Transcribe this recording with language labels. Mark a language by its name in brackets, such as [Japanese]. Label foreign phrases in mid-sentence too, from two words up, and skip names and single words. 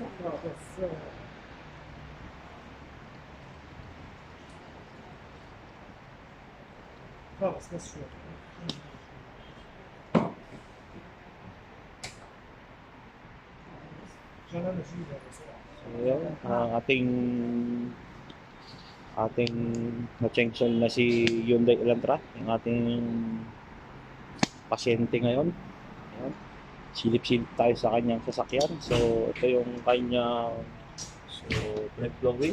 [Arabic] بس خلاص بس شوي عشان انا اجيبها بسرعة [Filipino] So, yun. Ating na-chancel na si Hyundai Elantra, yung ating pasyente ngayon. Ayan. Silip-silip tayo sa kanyang sasakyan. So, ito yung kanya, so, [English] brake fluid.